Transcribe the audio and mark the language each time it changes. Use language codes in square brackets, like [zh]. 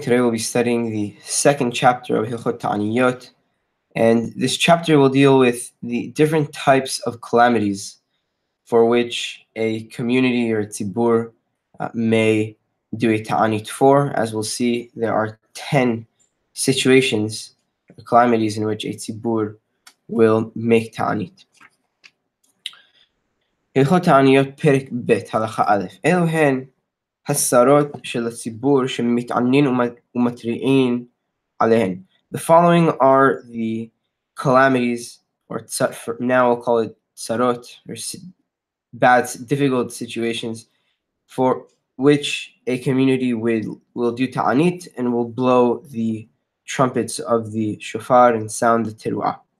[en] Today we'll be studying the second chapter of Hilchot Ta'aniyot, and this chapter will deal with the different types of calamities for which a community or a tzibur may do a ta'anit for. As we'll see, there are 10 situations, calamities in which a tzibur will make ta'anit. [he] הלכות תעניות פרק ב' הלכה א' אלו הן השרות של הציבור שמתענין ומתריעים עליהן. [en] The following are the calamities, or now we'll call it tzarot, or bad, difficult situations, for which a community will do ta'anit and will blow the trumpets of the shofar and sound the teruah.